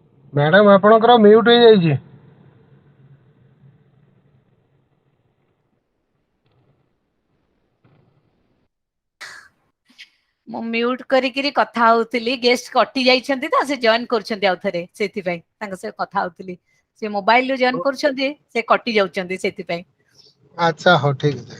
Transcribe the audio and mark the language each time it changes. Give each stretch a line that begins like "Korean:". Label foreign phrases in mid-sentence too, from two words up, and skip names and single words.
Hindi: मैडम आपणकर म्यूट हो जाइए।
Odia: ମୁଁ ମ୍ୟୁଟ କରିକିରି କଥା ହଉଥିଲି, ଗେଷ୍ଟ କଟି ଯାଇଛନ୍ତି ତ ସେ ଜଏନ କରୁଛନ୍ତି ଆଉ ଥରେ, ସେଥିପାଇଁ ତାଙ୍କ ସହ କଥା ହଉଥିଲି। ସେ ମୋବାଇଲରୁ ଜଏନ କରୁଛନ୍ତି, ସେ କଟି ଯାଉଛନ୍ତି ସେଥିପାଇଁ।
Hindi: अच्छा हो ठीक है।